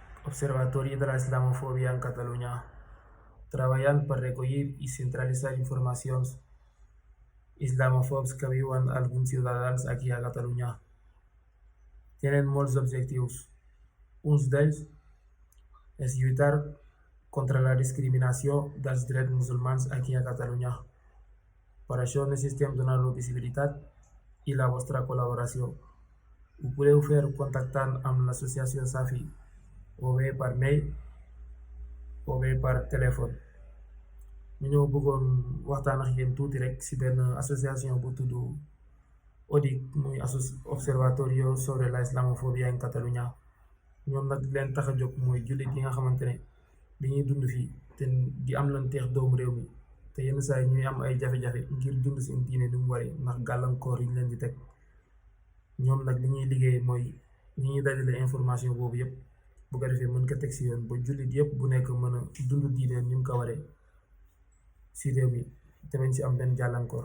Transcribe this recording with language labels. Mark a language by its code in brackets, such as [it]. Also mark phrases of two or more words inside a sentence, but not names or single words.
[ca] Observatorio de la Islamofobia en Cataluña trabajan para recoger y centralizar informacions islamofobs que viuen alguns ciutadans aquí a Catalunya. Tenen molts objectius. Uns d'ells és lluitar contra la discriminació dels drets musulmans aquí a Catalunya. Per això necessitem donar-lo visibilitat i la vostra col·laboració. Ho podeu fer contactant amb l'associació Safi o bé per mail o bé per téléphone. [wo] ñu ñëw bëggoon waxtaan ak yéen tuuti rek si benn association bu tudd ODIC muy Observatorio sobre la Islamofobia en Cataluña. ñoom nag leen tax a jóg mooy jullit yi nga xamante ne dañuy dund fii te di am lanteex doomu réew mi te yenn saa yi ñuy am ay jafe-jafe ngir dund seen diine ni mu waree ndax gàllankoor yi ñu leen di teg. ñoom nag li ñuy liggéey mooy ñi ñuy dajale information boobu yëpp bu ko defee mën ko teg si yoon ba jullit yëpp bu nekk mën a dund diine ni mu ko waree si réew mi te bañ si am benn jàllankoor.